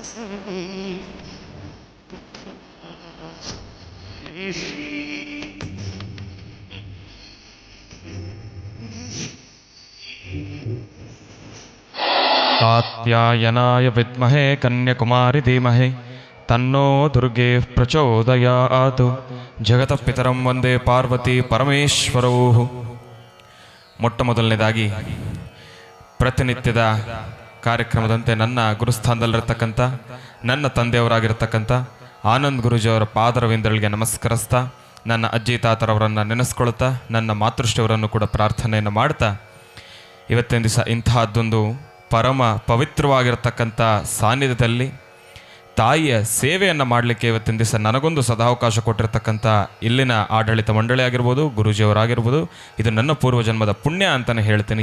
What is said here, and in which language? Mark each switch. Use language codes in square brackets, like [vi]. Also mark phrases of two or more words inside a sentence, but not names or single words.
[sa] ಕಾತ್ಯಾಯನಾಯ ವಿದ್ಮಹೇ ಕನ್ಯಾಕುಮಾರಿ ಧೀಮಹಿ ತನ್ನೋ ದುರ್ಗೆ ಪ್ರಚೋದಯಾತ್. ಜಗತಃ ಪಿತರಂ ವಂದೇ ಪಾರ್ವತಿ ಪರಮೇಶ್ವರೌ. [kn] ಮೊಟ್ಟ ಮೊದಲನೇದಾಗಿ ಪ್ರತಿನಿತ್ಯದ ಕಾರ್ಯಕ್ರಮದಂತೆ ನನ್ನ ಗುರುಸ್ಥಾನದಲ್ಲಿರ್ತಕ್ಕಂಥ ನನ್ನ ತಂದೆಯವರಾಗಿರ್ತಕ್ಕಂಥ ಆನಂದ್ ಗುರೂಜಿಯವರ ಪಾದರವಿಂದಗಳಿಗೆ ನಮಸ್ಕರಿಸ್ತಾ, ನನ್ನ ಅಜ್ಜಿ ತಾತರವರನ್ನು ನೆನೆಸ್ಕೊಳ್ತಾ, ನನ್ನ ಮಾತೃಶ್ರೀಯವರನ್ನು ಕೂಡ ಪ್ರಾರ್ಥನೆಯನ್ನು ಮಾಡ್ತಾ, ಇವತ್ತಿನ ದಿವಸ ಇಂತಹದ್ದೊಂದು ಪರಮ ಪವಿತ್ರವಾಗಿರ್ತಕ್ಕಂಥ ಸಾನ್ನಿಧ್ಯದಲ್ಲಿ ತಾಯಿಯ ಸೇವೆಯನ್ನು ಮಾಡಲಿಕ್ಕೆ ಇವತ್ತಿನ ದಿವಸ ನನಗೊಂದು ಸದಾವಕಾಶ ಕೊಟ್ಟಿರ್ತಕ್ಕಂಥ ಇಲ್ಲಿನ ಆಡಳಿತ ಮಂಡಳಿ ಆಗಿರ್ಬೋದು, ಗುರೂಜಿಯವರಾಗಿರ್ಬೋದು, ಇದು ನನ್ನ ಪೂರ್ವಜನ್ಮದ ಪುಣ್ಯ ಅಂತಲೇ ಹೇಳ್ತೀನಿ.